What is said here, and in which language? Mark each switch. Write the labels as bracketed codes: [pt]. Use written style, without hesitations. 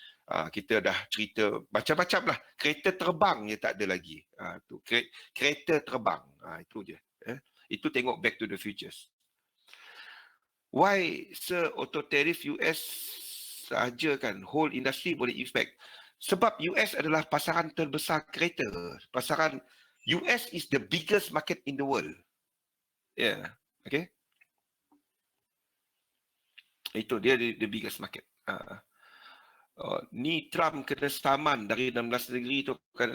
[ms] Kita dah cerita macam-macam lah. Kereta terbang je tak ada lagi. Kereta terbang. Itu je. Itu tengok Back to the Futures. [en] Why auto tariff US [ms] saja kan? [en] Whole industry [ms] boleh [en] effect. [ms] Sebab US adalah pasaran terbesar kereta. Pasaran [en] US is the biggest market in the world. Yeah. Okay. [ms] Itu dia the biggest market. Ni Trump kena saman dari 16 negeri tu kan.